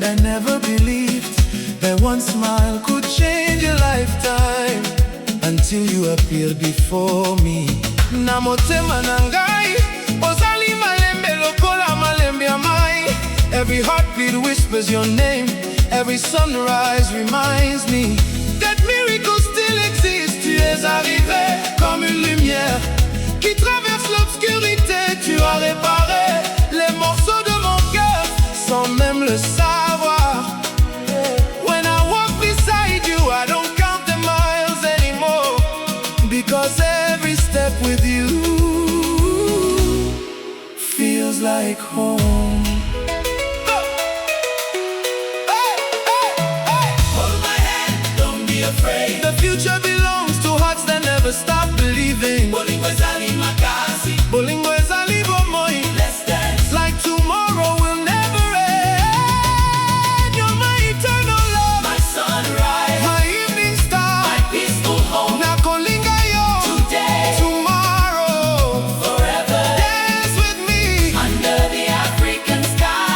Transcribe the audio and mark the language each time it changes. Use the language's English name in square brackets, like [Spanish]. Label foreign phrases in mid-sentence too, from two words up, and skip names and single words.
[English] I never believed that one smile could change a lifetime, until you appeared before me. [Lingala] Na motema nangai, ozali malembe lokola malembe amai. [English] Every heartbeat whispers your name. Every sunrise reminds me that miracles still exist. [French] Tu es arrivé comme une lumière qui traverse l'obscurité. Tu as réparé les morceaux de mon cœur sans même le savoir. [English] When I walk beside you, I don't count the miles anymore, because every step with you feels like home. Hold my hand, don't be afraid. The future belongs to hearts that never stop believing. [Lingala] Bolingo ezali makasi, bolingo ezali bomoi. [English] Let's dance like tomorrow will never end. You're my eternal love, my sunrise, my evening star, my peaceful home. [Lingala] Nakolinga yo [English] today, tomorrow, forever. Dance with me under the African sky.